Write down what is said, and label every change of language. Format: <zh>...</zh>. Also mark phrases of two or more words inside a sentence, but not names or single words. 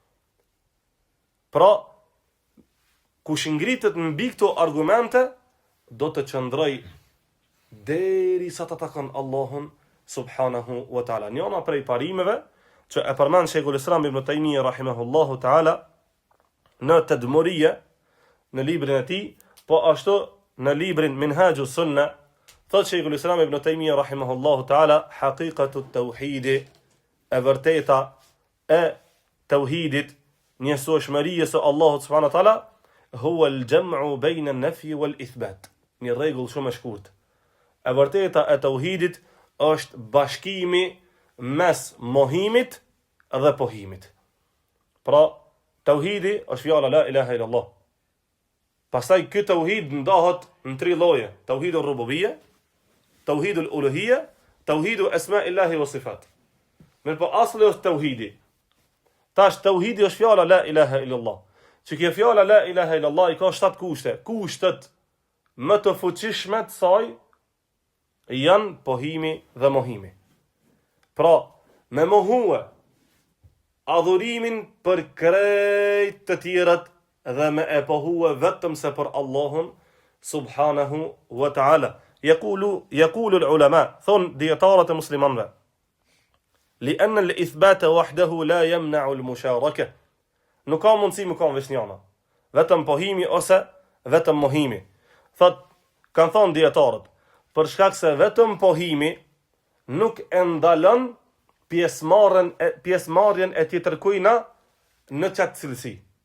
<sq>Pra, kush ngritet mbi këto argumente, do të qëndroj derisa të takon Allahun</sq> <ar>سبحانه وتعالى.</ar> <sq>Njëna prej parimeve që e përmend Shejkhul Islam Ibn Taymija</sq> <ar>رحمه الله تعالى</ar> <sq>në Tadmuriyya, në librin e tij, po ashtu në librin Minhajus Sunna, thot Shejkhul Islam Ibn Taymija</sq> <ar>رحمه الله تعالى, حقيقة التوحيد,</ar> <sq>e vërteta e tauhidit, njësohshmërisë së Allahut</sq> <ar>سبحانه وتعالى, هو الجمع بين النفي والإثبات.</ar> <sq>Një rregull shumë e shkurtë. E vërteta e tauhidit është bashkimi mes mohimit dhe pohimit. Pra, tauhidi është fjala</sq> <ar>لا إله إلا الله.</ar> <sq>Pastaj ky tauhid ndahet në 3 lloje:</sq> <ar>توحيد الربوبية توحيد الألوهية توحيد أسماء الله والصفات.</ar> <sq>Mirë, po asli është tauhidi. Tash tauhidi është fjala</sq> <ar>لا إله إلا الله.</ar> <sq>Që kjo fjala</sq> <ar>لا إله إلا الله</ar> <sq>i ka 7 kushte. Kushtet më të fuqishme të saj janë pohimi dhe mohimi. Pra, me mohue adhurimin për krejt të tjerët dhe me e pohue vetëm se për Allahun</sq> <ar>سبحانه وتعالى. يقول العلماء,</ar> <sq>thon dietarët e muslimanëve,</sq> <ar>لأن الإثبات وحده لا يمنع المشاركة.</ar> <sq>Nuk ka mundësi më kanë vesnjana. Vetëm pohimi ose vetëm mohimi. Kanë thonë dietarët, për shkak se vetëm pohimi nuk e ndalon pjesëmarrjen e tjetërkujna në çat cilësi.</sq>